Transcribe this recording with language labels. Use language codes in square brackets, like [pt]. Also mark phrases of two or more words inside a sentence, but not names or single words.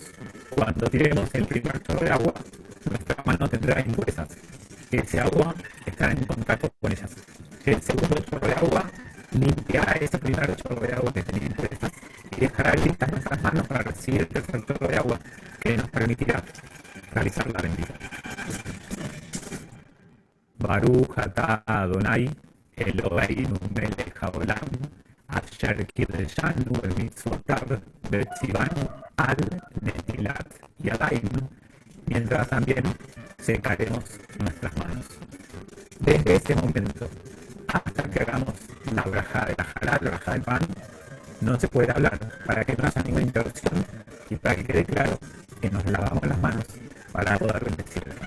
[es] Cuando tiremos el primer chorro de agua, nuestra mano tendrá impurezas. Ese agua estará en contacto con ellas. El segundo chorro de agua limpiará ese primer chorro de agua que tenía impurezas y dejará listas nuestras manos para recibir el tercer chorro de agua que nos permitirá realizar la bendición. [he] ברוך אתה אדני אלהינו מלך העולם אשר קדשנו במצותיו וצונו על נטילת ידים, [es] mientras también secaremos nuestras manos. Desde ese momento hasta que hagamos la braja de la jalá, la braja del pan, no se puede hablar para que no haya ninguna interrupción y para que quede claro que nos lavamos las manos para poder bendecir.